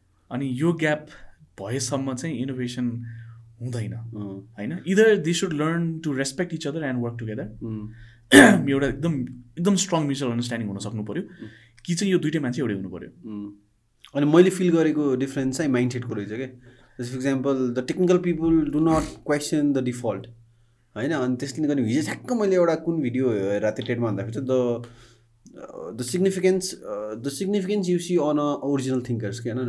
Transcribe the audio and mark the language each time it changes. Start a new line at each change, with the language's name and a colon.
Nepali: अनि यो ग्याप भएसम्म चाहिँ इनोभेसन हुँदैन, होइन.
English: Either they should learn to respect each other and work together.
Nepali: एउटा एकदम स्ट्रङ म्युचुअल अन्डरस्ट्यान्डिङ हुन सक्नु पऱ्यो कि चाहिँ यो दुइटै मान्छे एउटै हुनु पऱ्यो. अनि मैले फिल गरेको डिफ्रेन्स चाहिँ माइन्ड सेटको रहेछ क्या.
English: Just for example the technical people do not question the default, होइन.
Nepali: अनि त्यसले गर्दा हिजो ठ्याक्क मैले एउटा कुन भिडियो हेरेर टेटमा भन्दाखेरि चाहिँ
English: the significance you see on a original thinkers
Nepali: के, होइन.